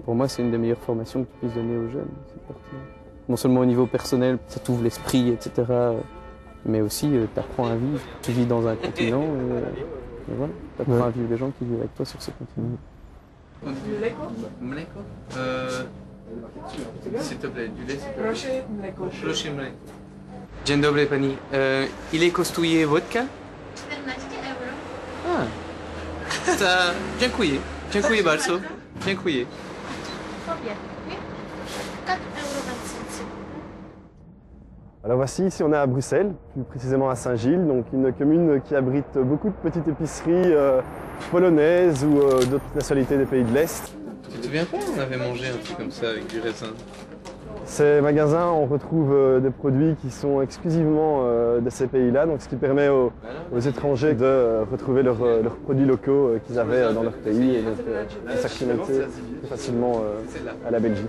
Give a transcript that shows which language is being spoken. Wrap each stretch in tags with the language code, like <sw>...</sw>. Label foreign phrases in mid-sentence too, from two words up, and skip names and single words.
<fr>Pour moi, c'est une des meilleures formations que tu puisses donner aux jeunes. Non seulement au niveau personnel, ça t'ouvre l'esprit, etc., mais aussi tu apprends à vivre. Tu vis dans un continent, et voilà, tu apprends à vivre les gens qui vivent avec toi sur ce continent.</fr> <pl>Mleko?</pl> <fr>S'il te plaît, du lait, s'il te plaît.</fr> <pl>Proszę mleko. Dzień dobry pani. Ile kosztuje wodka? 14 euro. Dziękuję. Dziękuję bardzo. Dziękuję. Sobie. 4 euro 27.</pl> <fr>Alors voici, ici on est à Bruxelles, plus précisément à Saint-Gilles, donc une commune qui abrite beaucoup de petites épiceries polonaises ou d'autres nationalités des pays de l'Est. Tu te souviens pas, on avait mangé un truc comme ça avec du raisin? Ces magasins, on retrouve des produits qui sont exclusivement de ces pays-là, donc ce qui permet aux étrangers de retrouver leurs produits locaux qu'ils avaient dans leur pays et donc de s'acclimater plus facilement à la Belgique.</fr>